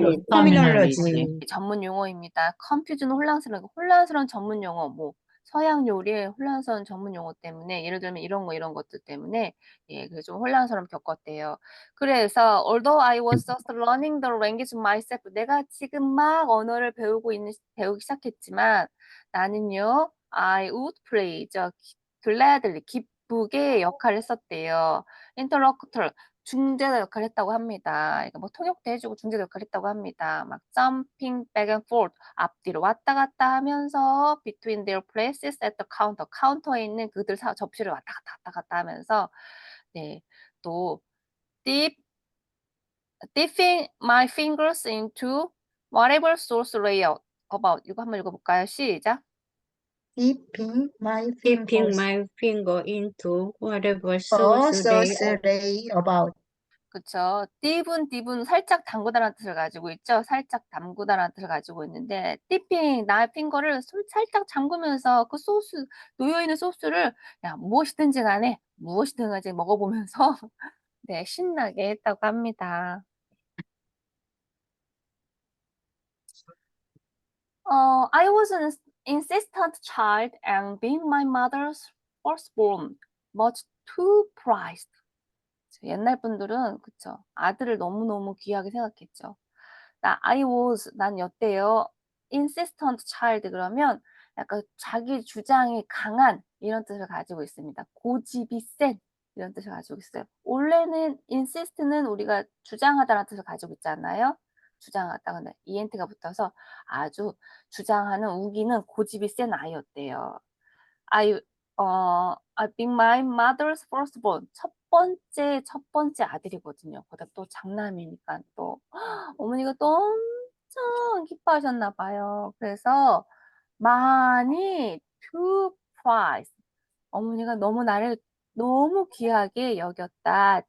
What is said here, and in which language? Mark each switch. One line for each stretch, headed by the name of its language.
Korean: terminology 전문 용어입니다. confusion 혼란스러운 전문 용어 서양 요리의 혼란스러운 전문 용어 때문에 예를 들면 이런 것들 때문에 그래서 좀 혼란스러움 겪었대요. 그래서
English: although I was just learning the language myself
Korean: 내가 지금 막 언어를 배우기 시작했지만 나는요
English: I would play gladly
Korean: 기쁘게 역할을 했었대요. interlocutor 중재자 역할을 했다고 합니다. 그러니까 뭐 통역도 해주고 중재자 역할을 했다고 합니다. 막
English: jumping back and forth
Korean: 앞뒤로 왔다 갔다 하면서
English: between their places at the counter
Korean: 카운터에 있는 그들 접시를 왔다 갔다 하면서 네, 또 dip
English: dipping my fingers into whatever sauce layer about.
Korean: 이거 한번 읽어볼까요? 시작.
English: Dipping my Dipping fingers. my finger into whatever sauce sauce lay about.
Korean: 그쵸. 딥은 살짝 담그다라는 뜻을 가지고 있죠. 살짝 담그다라는 뜻을 가지고 있는데 dipping 나의 핑거를 살짝 잠그면서 그 소스 놓여있는 소스를 그냥 무엇이든지 간에 무엇이든 간에 먹어보면서 네, 신나게 했다고 합니다.
English: I was an insistent child and being my mother's firstborn, much too prized.
Korean: 옛날 분들은 그쵸. 아들을 너무너무 귀하게 생각했죠. 난 여태요.
English: insistent child
Korean: 그러면 약간 자기 주장이 강한 이런 뜻을 가지고 있습니다. 고집이 센 이런 뜻을 가지고 있어요. 원래는 insist는 우리가 주장하다라는 뜻을 가지고 있잖아요. 주장하다. 근데 ENT가 붙어서 아주 주장하는 우기는 고집이 센 아이였대요.
English: I being my mother's firstborn.
Korean: 첫 번째 아들이거든요. 거기다 또 장남이니까 또 어머니가 또 엄청 기뻐하셨나 봐요. 그래서 많이
English: too prized.
Korean: 어머니가 너무 나를 너무 귀하게 여겼다.